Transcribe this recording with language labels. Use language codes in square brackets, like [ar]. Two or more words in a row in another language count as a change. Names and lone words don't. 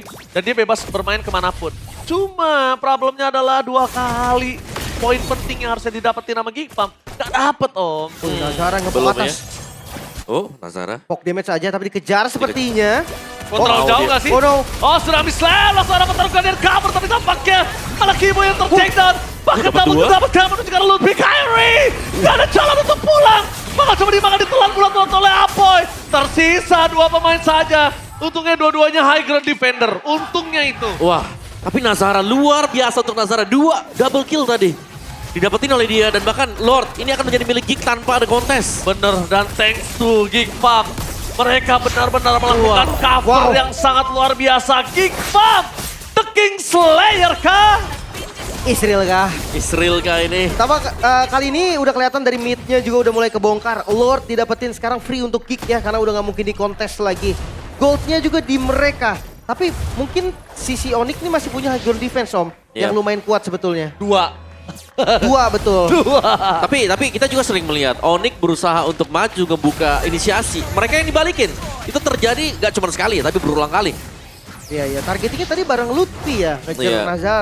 [id] Dan dia bebas bermain kemanapun. Cuma problemnya adalah 2 kali poin penting yang harusnya didapetin sama Geekpam. Gak dapet, Om. Nazara ngebom belum atas. ya. Oh, Nazara. [en] Poke damage [id] aja tapi dikejar sepertinya. Oh, terlalu Oh, jauh dia. gak sih? [en] Oh, no. [id] Oh, Tsunami Slam. Langsung ada pertarungan dan cover. Tapi tampaknya malah Kimo yang ter-take down. Bahkan Dapat namun dua. dapat cover juga Ludwig Kyrie. Gak ada jalan untuk pulang. Bakal coba dimakan ditelan bulat-bulat oleh Apoy. Tersisa 2 pemain saja. Untungnya dua-duanya [en] high ground defender. [id] Untungnya itu. Wah, tapi Nazara luar biasa untuk Nazara. 2 [en] double kill [id] tadi. Didapetin oleh dia dan bahkan Lord ini akan menjadi milik Gig tanpa ada kontes. Bener, dan [en] thanks to [id] Geekpam. Mereka benar-benar melakukan cover Wow. yang sangat luar biasa. Geekpam, The King Slayer kah? Israel kah? Israel kah ini? Pertama kali ini udah kelihatan dari mid-nya juga udah mulai kebongkar. Lord didapetin sekarang free untuk kick ya karena udah nggak mungkin di kontes lagi. Goldnya juga di mereka. Tapi mungkin sisi Onyx ini masih punya [en] high ground defense, [id] Om. Iya. Yang lumayan kuat sebetulnya. 2. 2 betul. Tapi kita juga sering melihat Onyx berusaha untuk maju ngebuka inisiasi. Mereka yang dibalikin. Itu terjadi gak cuma sekali tapi berulang kali. Iya, targetingnya tadi bareng Lutfi ya. Ngejar Iya. Nazar.